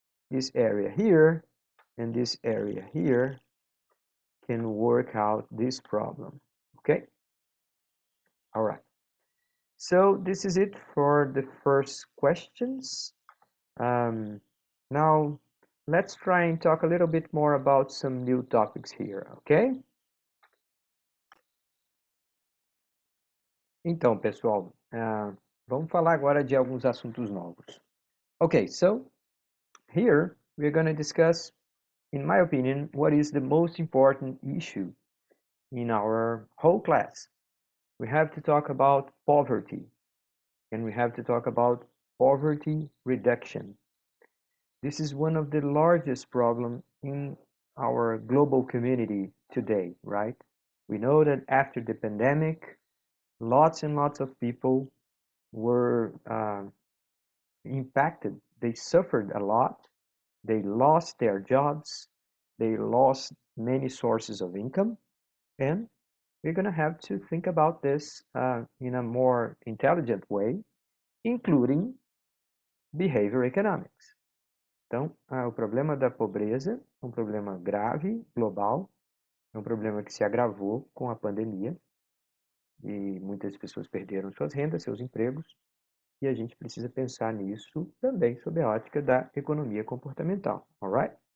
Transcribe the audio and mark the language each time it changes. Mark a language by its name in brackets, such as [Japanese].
[English] This area here and this area here can work out this problem, okay? All right. So this is it for the first questions. Now, let's try and talk a little bit more about some new topics here, okay? [Portuguese] Então, pessoal, vamos falar agora de alguns assuntos novos. [English] Okay, so here we're going to discuss, in my opinion, what is the most important issue in our whole class. We have to talk about poverty, and we have to talk about poverty reduction. This is one of the largest problems in our global community today, right? We know that after the pandemic, lots and lots of people were impacted. They suffered a lot. They lost their jobs. They lost many sources of income. And we're going to have to think about this in a more intelligent way, including behavior economics. [Portuguese] Então, o problema da pobreza é um problema grave, global, é um problema que se agravou com a pandemia e muitas pessoas perderam suas rendas, seus empregos, e a gente precisa pensar nisso também sob a ótica da economia comportamental, alright?